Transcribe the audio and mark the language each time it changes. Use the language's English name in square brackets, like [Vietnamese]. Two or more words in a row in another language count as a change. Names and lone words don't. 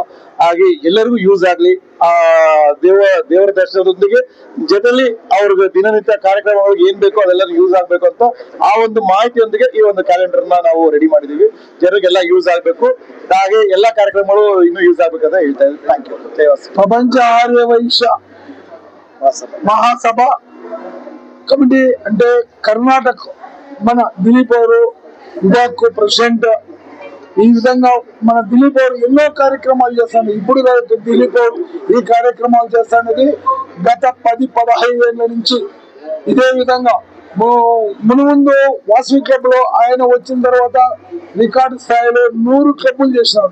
[Kannada] ಹಾಗೆ ಎಲ್ಲರಿಗೂ ಯೂಸ್ ಆಗ್ಲಿ, ದೇವರ ದರ್ಶನದೊಂದಿಗೆ ಜೊತೆಲಿ ಅವ್ರಿಗೆ ದಿನನಿತ್ಯ ಕಾರ್ಯಕ್ರಮಗಳಿಗೆ ಏನ್ ಬೇಕೋ ಅದೆಲ್ಲ ಯೂಸ್ ಆಗ್ಬೇಕು ಅಂತ ಆ ಒಂದು ಮಾಹಿತಿಯೊಂದಿಗೆ ಈ ಒಂದು ಕ್ಯಾಲೆಂಡರ್ ನಾವು ರೆಡಿ ಮಾಡಿದೀವಿ. ಜನರಿಗೆಲ್ಲ ಯೂಸ್ ಆಗ್ಬೇಕು, ಹಾಗೆ ಎಲ್ಲಾ ಕಾರ್ಯಕ್ರಮಗಳು ಇನ್ನೂ ಯೂಸ್ ಆಗ್ಬೇಕಂತ ಹೇಳ್ತಾ ಇದ್ದೀನಿ. [English] thank you. [Telugu] ప్రపంచ ఆర్యవైశ్య మహాసభ కమిటీ అంటే కర్ణాటక మన దిలీప్ గారు విభాగ్ ప్రెసిడెంట్. ఈ విధంగా మన దిలీప్ గారు ఎన్నో కార్యక్రమాలు చేస్తాడు. ఇప్పుడు దిలీప్ గారు ఈ కార్యక్రమాలు చేస్తానది గత 10-15 ఏళ్ళ నుంచి ఇదే విధంగా మునుముందు వాసవి క్లబ్ లో ఆయన వచ్చిన తర్వాత రికార్డు స్థాయిలో 100 క్లబ్లు చేసినాడు.